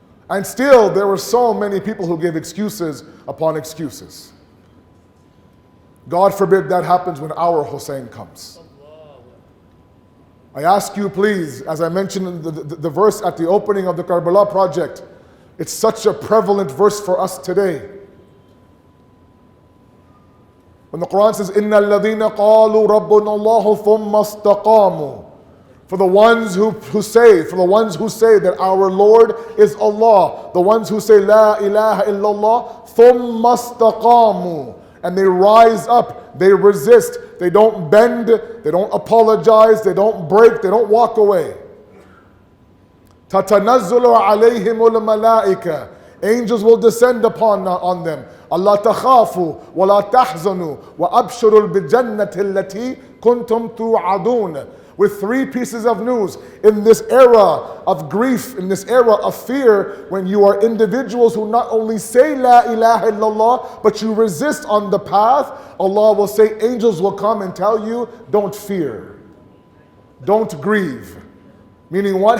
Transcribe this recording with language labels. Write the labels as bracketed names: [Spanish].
[English] And still, there were so many people who gave excuses upon excuses. God forbid that happens when our Hussein comes. I ask you please, as I mentioned in the verse at the opening of the Karbala project, it's such a prevalent verse for us today. When the Quran says, [Arabic] إِنَّ الَّذِينَ قَالُوا رَبُّنَا اللَّهُ ثُمَّ اسْتَقَامُوا. [English] For the ones who say that our Lord is Allah, the ones who say La ilaha illallah, [Arabic] ثُمَّ اسْتَقَامُوا. [English] And they rise up, they resist, they don't bend, they don't apologize, they don't break, they don't walk away. [Arabic] تَتَنَزُّلُ عَلَيْهِمُ الْمَلَائِكَةِ. [English] Angels will descend on them. [Arabic] Allah تَخَافُوا وَلَا تَحْزَنُوا وَأَبْشِرُوا بِالْجَنَّةِ الَّتِي كُنْتُمْ تُوعَدُونَ. [English] With three pieces of news. In this era of grief, in this era of fear, when you are individuals who not only say La ilaha illallah, but you resist on the path, Allah will say, angels will come and tell you, don't fear. Don't grieve. Meaning what?